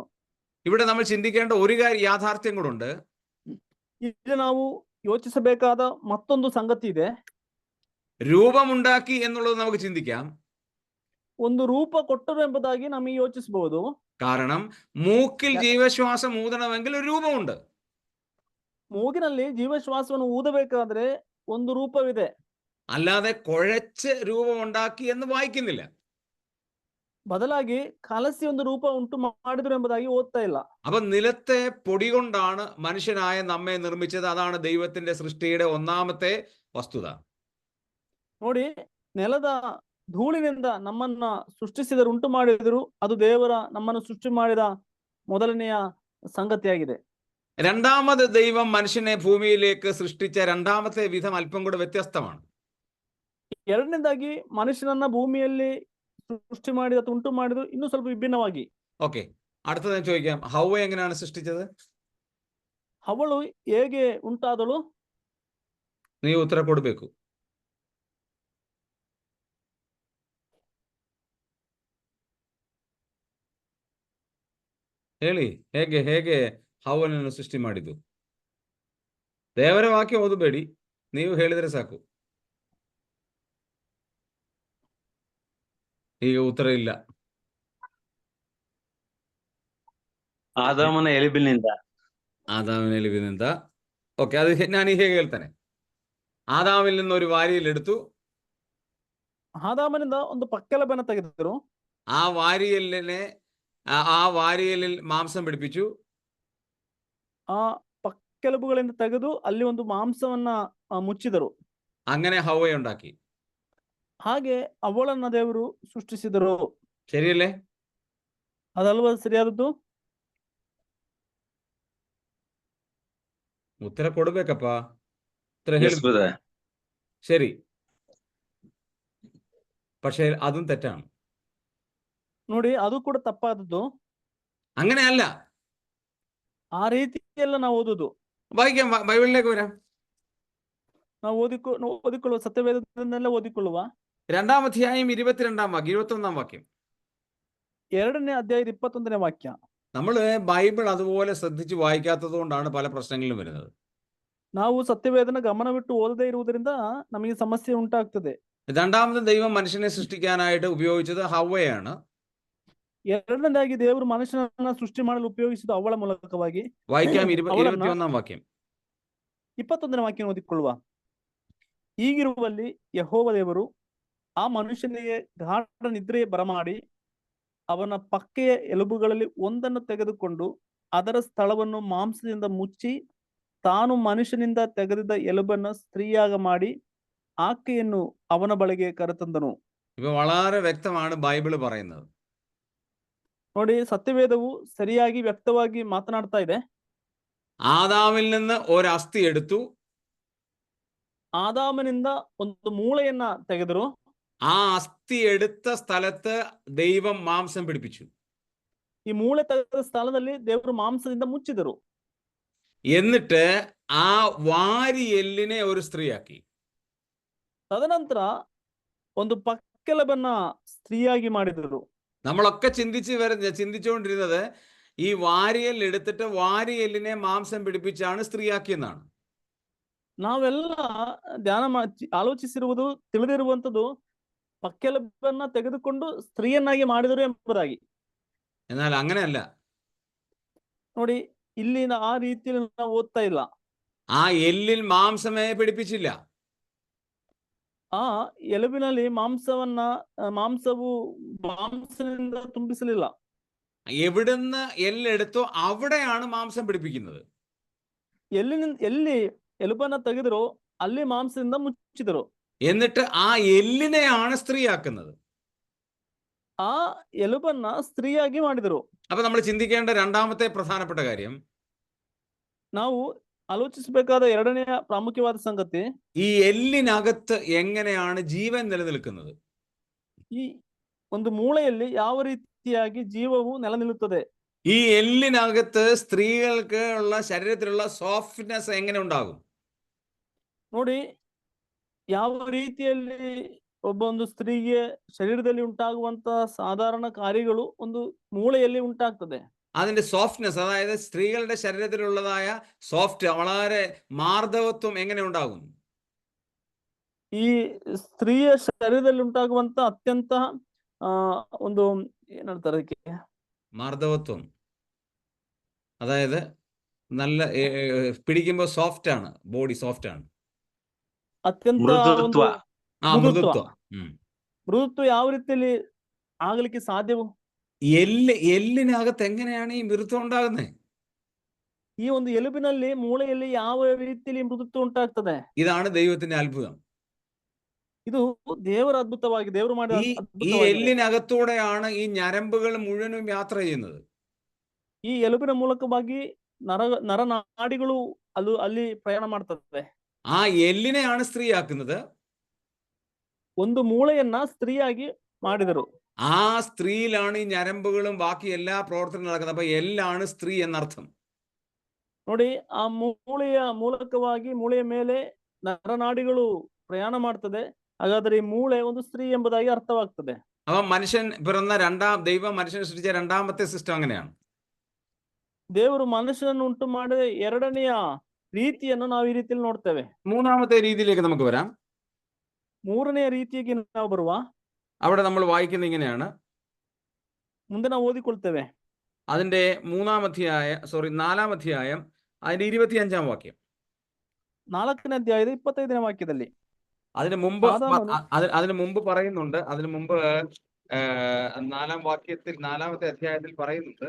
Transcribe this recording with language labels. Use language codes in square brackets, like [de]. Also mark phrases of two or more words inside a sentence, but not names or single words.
[ml] ഇവിടെ നമ്മൾ ചിന്തിക്കേണ്ട ഒരു യാഥാർത്ഥ്യം കൂടുണ്ട്. [kn] ಈಗ ನಾವು ಯೋಚಿಸಬೇಕಾದ ಮತ್ತೊಂದು ಸಂಗತಿ ಇದೆ. [ml] രൂപമുണ്ടാക്കി എന്നുള്ളത് നമുക്ക് ചിന്തിക്കാം. [kn] ಒಂದು ರೂಪ ಕೊಟ್ಟರು ಎಂಬುದಾಗಿ ನಮಗೆ ಯೋಚಿಸಬಹುದು. [ml] കാരണം മൂക്കിൽ ജീവശ്വാസം ഊതണമെങ്കിൽ ഒരു രൂപമുണ്ട്. [kn] ಮೂಗಿನಲ್ಲಿ ಜೀವಶ್ವಾಸವನ್ನು ಊದಬೇಕಾದ್ರೆ ಒಂದು ರೂಪವಿದೆ. [ml] അല്ലാതെ കുഴച്ച് രൂപമുണ്ടാക്കി എന്ന് വായിക്കുന്നില്ല. [kn] ಬದಲಾಗಿ ಕಲಸಿ ಒಂದು ರೂಪ ಉಂಟು ಮಾಡಿದ್ರು ಎಂಬುದಾಗಿ ಓದ್ತಾ ಇಲ್ಲ. [ml] അപ്പൊ നിലത്തെ പൊടി കൊണ്ടാണ് മനുഷ്യനായ നമ്മെ നിർമ്മിച്ചത്. അതാണ് ദൈവത്തിന്റെ സൃഷ്ടിയുടെ 1-ാമത്തെ വസ്തുത. [kn] ನೋಡಿ, ನೆಲದ ಧೂಳಿನಿಂದ ನಮ್ಮನ್ನ ಸೃಷ್ಟಿಸಿದರು, ಉಂಟು ಮಾಡಿದರು. ಅದು ದೇವರ ನಮ್ಮನ್ನು ಸೃಷ್ಟಿ ಮಾಡಿದ ಮೊದಲನೆಯ ಸಂಗತಿಯಾಗಿದೆ. [ml] രണ്ടാമത് ദൈവം മനുഷ്യനെ ഭൂമിയിലേക്ക് സൃഷ്ടിച്ച രണ്ടാമത്തെ വിധം അല്പം കൂടെ വ്യത്യസ്തമാണ്. [kn] ಎರಡನೇದಾಗಿ ಮನುಷ್ಯನನ್ನ ಭೂಮಿಯಲ್ಲಿ ಸೃಷ್ಟಿ ಮಾಡಿದ ಅಥವಾ ಉಂಟು ಮಾಡಿದ್ರು ಇನ್ನೂ ಸ್ವಲ್ಪ ವಿಭಿನ್ನವಾಗಿ. [ml] ഓക്കെ, അടുത്തത് ഞാൻ ചോദിക്കാം, ഹൗവ എങ്ങനെയാണ് സൃഷ്ടിച്ചത്? [kn] ಅವಳು ಹೇಗೆ ಉಂಟಾದಳು? ನೀವು ಉತ್ತರ ಕೊಡಬೇಕು. ಹೇಳಿ, ಹೇಗೆ ಹೇಗೆ ಹವ್ವನನ್ನು ಸೃಷ್ಟಿ ಮಾಡಿದ್ದು? ದೇವರ ವಾಕ್ಯ ಓದಬೇಡಿ, ನೀವು ಹೇಳಿದರೆ ಸಾಕು. ಈಗ ಉತ್ತರ ಇಲ್ಲ. ಆದಾಮನ ಎಲುಬಿನಿಂದ. [ml] ആദാമിന്റെ എലുബിനിಂದ. ഓക്കെ, അത് ഞാൻ [kn] ಹೇಗೆ ಹೇಳ್ತಾನೆ. [ml] ആദാമിൽ നിന്ന് ഒരു വാരിയിൽ എടുത്തു, [kn] ಆದಾಮನಿಂದ ಒಂದು ಪಕ್ಕೆಲುಬನ್ನು ತೆಗೆದರು, [ml] ആ വാരിയലിൽ മാംസം പിടിപ്പിച്ചു, [kn] ಆ ಪಕ್ಕೆಲುಬುಗಳಿಂದ ತೆಗೆದು ಅಲ್ಲಿ ಒಂದು ಮಾಂಸವನ್ನ ಮುಚ್ಚಿದರು. [ml] അങ്ങനെ ഹവ്വയെ ഉണ്ടാക്കി. [kn] ಹಾಗೆ ಅವಳನ್ನ ದೇವರು ಸೃಷ್ಟಿಸಿದರು. [ml] ശരിയല്ലേ? [kn] ಅದಲ್ವಾ ಸರಿಯಾದದ್ದು? ಉತ್ತರ ಕೊಡಬೇಕಪ್ಪ, ಉತ್ತರ [en] Yes, [kn] ಹೇಳಿ. [en] brother. [ml] ശരി, പക്ഷേ അതും തെറ്റാണ്. [kn] ನೋಡಿ, ಅದು ಕೂಡ ತಪ್ಪಾದದ್ದು. [ml] അങ്ങനെയല്ല. [kn] ಆ ರೀತಿಯೆಲ್ಲ ನಾವು ಓದುದು. [ml] വായിക്കാം, ബൈബിളിലേക്ക് വരാം. [kn] ನಾವು ಓದಿಕೊಳ್ಳುವ ಸತ್ಯವೇದದಿಂದಲೇ ಓದಿಕೊಳ್ಳುವ [ml] 2-ാം അധ്യായം 22-ാം വാക്യം 21-ാം വാക്യം. [kn] 2ನೇ ಅಧ್ಯಾಯದ 21ನೇ ವಾಕ್ಯ. [ml] നമ്മൾ ബൈബിൾ അതുപോലെ ശ്രദ്ധിച്ച് വായിക്കാത്തത് കൊണ്ടാണ് പല പ്രശ്നങ്ങളും വരുന്നത്. [kn] ನಾವು ಸತ್ಯವೇದನ ಗಮನವಿಟ್ಟು ಓದದೇ ಇರುವುದರಿಂದ ನಮಗೆ ಸಮಸ್ಯೆ ಉಂಟಾಗ್ತದೆ. [ml] രണ്ടാമത് ദൈവം മനുഷ്യനെ സൃഷ്ടിക്കാനായിട്ട് ഉപയോഗിച്ചത് ഹവ്വയാണ്. [kn] ಎರಡನೇದಾಗಿ ದೇವರು ಮನುಷ್ಯನನ್ನ ಸೃಷ್ಟಿ ಮಾಡಲು ಉಪಯೋಗಿಸಿದ ಅವಳ ಮೂಲಕವಾಗಿ. [ml] വായിക്കാം 21-ാം വാക്യം. [kn] 21ನೇ ವಾಕ್ಯ ಓದಿಕೊಳ್ಳುವ. ಹೀಗಿರುವಲ್ಲಿ ಯೆಹೋವ ದೇವರು ಆ ಮನುಷ್ಯನಿಗೆ ಗಾಢ ನಿದ್ರೆ ಬರಮಾಡಿ ಅವನ ಪಕ್ಕೆಯ ಎಲುಬುಗಳಲ್ಲಿ ಒಂದನ್ನು ತೆಗೆದುಕೊಂಡು ಅದರ ಸ್ಥಳವನ್ನು ಮಾಂಸದಿಂದ ಮುಚ್ಚಿ ತಾನು ಮನುಷ್ಯನಿಂದ ತೆಗೆದಿದ್ದ ಎಲುಬನ್ನು ಸ್ತ್ರೀಯಾಗ ಮಾಡಿ ಆಕೆಯನ್ನು ಅವನ ಬಳಿಗೆ ಕರೆತಂದನು. [ml] ഇപ്പൊ വളരെ വ്യക്തമാണ് ബൈബിൾ പറയുന്നത്. [kn] ನೋಡಿ, ಸತ್ಯವೇದವು ಸರಿಯಾಗಿ ವ್ಯಕ್ತವಾಗಿ ಮಾತನಾಡ್ತಾ ಇದೆ. [ml] ആദാമിൽ നിന്ന് ഒരു അസ്ഥി എടുത്തു, [kn] ಆದಾಮನಿಂದ ಒಂದು ಮೂಳೆಯನ್ನ ತೆಗೆದರು. [ml] ആ അസ്ഥി എടുത്ത സ്ഥലത്ത് ദൈവം മാംസം പിടിപ്പിച്ചു. [kn] ಈ ಮೂಳೆ ತೆಗೆದ ಸ್ಥಳದಲ್ಲಿ ದೇವರು ಮಾಂಸದಿಂದ ಮುಚ್ಚಿದರು. [ml] എന്നിട്ട് ആ വാരിയെല്ലിനെ ഒരു സ്ത്രീയാക്കി. [kn] ತದನಂತರ ಒಂದು ಪಕ್ಕೆಲುಬನ್ನ ಸ್ತ್ರೀಯಾಗಿ ಮಾಡಿದರು. [ml] നമ്മളൊക്കെ ചിന്തിച്ചുകൊണ്ടിരുന്നത് ഈ വാരിയെൽ എടുത്തിട്ട് വാരിയെല്ലിനെ മാംസം പിടിപ്പിച്ചാണ് സ്ത്രീയാക്കിയെന്നാണ്. [kn] ನಾವೆಲ್ಲ ಆಲೋಚಿಸಿರುವುದು, ತಿಳಿದಿರುವಂತದ್ದು ಪಕ್ಕೆಲುಬನ್ನ ತೆಗೆದುಕೊಂಡು ಸ್ತ್ರೀಯನ್ನಾಗಿ ಮಾಡಿದರು ಎಂಬುದಾಗಿ. [ml] എന്നാൽ അങ്ങനെയല്ല. [kn] ನೋಡಿ, ಇಲ್ಲಿ ಆ ರೀತಿಯಲ್ಲಿ ನಾವು ಓದ್ತಾ ಇಲ್ಲ. [ml] ആ എല്ലിൽ മാംസമേ പിടിപ്പിച്ചില്ല. [kn] ಆ ಎಲುಬಿನಲ್ಲಿ ಮಾಂಸವು ಮಾಂಸದಿಂದ ತುಂಬಿಸಲಿಲ್ಲ. [ml] എവിടുന്ന് എല്ലെടുത്തോ അവിടെയാണ് മാംസം പിടിപ്പിക്കുന്നത്. [kn] ಎಲ್ಲಿ ಎಲುಬನ್ನ ತೆಗೆದರೋ ಅಲ್ಲಿ ಮಾಂಸದಿಂದ ಮುಚ್ಚಿದರು. [ml] എന്നിട്ട് ആ എല്ലിനെയാണ് സ്ത്രീയാക്കുന്നത്. [kn] ಆ ಎಲುಬನ್ನ ಸ್ತ್ರೀಯಾಗಿ ಮಾಡಿದರು. [ml] അപ്പൊ നമ്മൾ ചിന്തിക്കേണ്ട രണ്ടാമത്തെ പ്രധാനപ്പെട്ട കാര്യം, [kn] ನಾವು ಆಲೋಚಿಸಬೇಕಾದ ಎರಡನೆಯ ಪ್ರಾಮುಖ್ಯವಾದ ಸಂಗತಿ, [ml] ഈ എല്ലിനകത്ത് എങ്ങനെയാണ് ജീവൻ നിലനിൽക്കുന്നത്? [kn] ಈ ಒಂದು ಮೂಳೆಯಲ್ಲಿ ಯಾವ ರೀತಿಯಾಗಿ ಜೀವವು ನೆಲೆ ನಿಲ್ಲುತ್ತದೆ? [ml] ഈ എല്ലിനകത്ത് സ്ത്രീകൾക്ക് ഉള്ള ശരീരത്തിലുള്ള സോഫ്റ്റ്നെസ് എങ്ങനെ ഉണ്ടാകും? [kn] ನೋಡಿ, ಯಾವ ರೀತಿಯಲ್ಲಿ ಒಂದು ಸ್ತ್ರೀಗೆ ಶರೀರದಲ್ಲಿ ಉಂಟಾಗುವಂತ ಸಾಧಾರಣ ಕಾರ್ಯಗಳು ಒಂದು ಮೂಳೆಯಲ್ಲಿ ಉಂಟಾಗ್ತದೆ. [ml] അതിന്റെ സോഫ്റ്റ്നെസ്, അതായത് സ്ത്രീകളുടെ ശരീരത്തിലുള്ളതായ സോഫ്റ്റ്, വളരെ മാർദ്ദവത്വം എങ്ങനെ ഉണ്ടാകും? [kn] ಈ ಸ್ತ್ರೀಯ ಶರೀರದಲ್ಲಿ ಉಂಟಾಗುವಂತ ಅತ್ಯಂತ ಒಂದು ಏನ್ ಹೇಳ್ತಾರೆ ಅದಕ್ಕೆ, [ml] മാർദ്ദവത്വം, അതായത് നല്ല പിടിക്കുമ്പോൾ സോഫ്റ്റ് ആണ്, [en] body soft [ml] ആണ്. [kn] ಅತ್ಯಂತ ಮೃದುತ್ವ. [ml] മൃദുത്വം. [kn] ಮೃದುತ್ವ ಯಾವ ರೀತಿಯಲ್ಲಿ ಆಗಲಿಕ್ಕೆ ಸಾಧ್ಯವು? [ml] എല്ലിനകത്ത് എങ്ങനെയാണ് ഈ മൃദുത്വം ഉണ്ടാകുന്നത്? [kn] ಈ ಒಂದು ಎಲುಬಿನಲ್ಲಿ, ಮೂಳೆಯಲ್ಲಿ ಯಾವ ರೀತಿಯಲ್ಲಿ ಮೃದುತ್ವ ಉಂಟಾಗ್ತದೆ? [ml] ഇതാണ് ദൈവത്തിന്റെ അത്ഭുതം. [kn] ಇದು ದೇವರ ಅದ್ಭುತವಾಗಿ, ದೇವರು ಮಾಡಿದ [ml] ഈ [kn] ಅದ್ಭುತವಾಗಿದೆ. [ml] എല്ലിനകത്തൂടെയാണ് ഈ ഞരമ്പുകൾ മുഴുവനും യാത്ര ചെയ്യുന്നത്. [kn] ಈ ಈ ಎಲುಬಿನ ಮೂಲಕವಾಗಿ ನರನಾಡಿಗಳು ಅಲ್ಲಿ ಪ್ರಯಾಣ ಮಾಡ್ತದೆ. [ml] ആ എല്ലിനെയാണ് സ്ത്രീയാക്കുന്നത്. [kn] ಒಂದು ಮೂಳೆಯನ್ನ ಸ್ತ್ರೀಯಾಗಿ ಮಾಡಿದರು. [ml] ആ സ്ത്രീയിലാണ് ഈ ഞരമ്പുകളും ബാക്കി എല്ലാ പ്രവർത്തനങ്ങളും നടക്കുന്നത്. അപ്പൊ എല്ലാണ് സ്ത്രീ എന്നർത്ഥം. [kn] ನೋಡಿ, ಆ ಮೂಳೆಯ ಮೂಲಕವಾಗಿ ಮೂಳೆಯ ಮೇಲೆ ನರನಾಡಿಗಳು ಪ್ರಯಾಣ ಮಾಡ್ತದೆ. ಹಾಗಾದ್ರೆ ಈ ಮೂಳೆ ಒಂದು ಸ್ತ್ರೀ ಎಂಬುದಾಗಿ ಅರ್ಥವಾಗ್ತದೆ. [ml] അപ്പൊ മനുഷ്യൻ പിറന്ന ദൈവം മനുഷ്യനെ സൃഷ്ടിച്ച രണ്ടാമത്തെ സിസ്റ്റം അങ്ങനെയാണ്. [kn] ದೇವರು ಮನುಷ್ಯನನ್ನು ಉಂಟು ಮಾಡಿದ ಎರಡನೆಯ ರೀತಿಯನ್ನು ನಾವು ಈ ರೀತಿಯಲ್ಲಿ ನೋಡ್ತೇವೆ. [ml] മൂന്നാമത്തെ രീതിയിലേക്ക് നമുക്ക് വരാം. [kn] ಮೂರನೆಯ ರೀತಿಗೆ ನಾವು ಬರುವ. [ml] അവിടെ നമ്മൾ വായിക്കുന്നത് ഇങ്ങനെയാണ്. [kn] ಮುಂದೆ ನಾವು ಓದಿಕೊಳ್ತೇವೆ. [ml] അതിന്റെ 4-ാം അധ്യായം അതിന്റെ 25-ാം വാക്യം. [kn] 4ನೇ ಅಧ್ಯಾಯದ 25ನೇ ವಾಕ್ಯದಲ್ಲಿ [ml] അതിന് മുമ്പ് പറയുന്നുണ്ട്. അതിന് മുമ്പ് 4-ാമത്തെ അധ്യായത്തിൽ പറയുന്നുണ്ട്.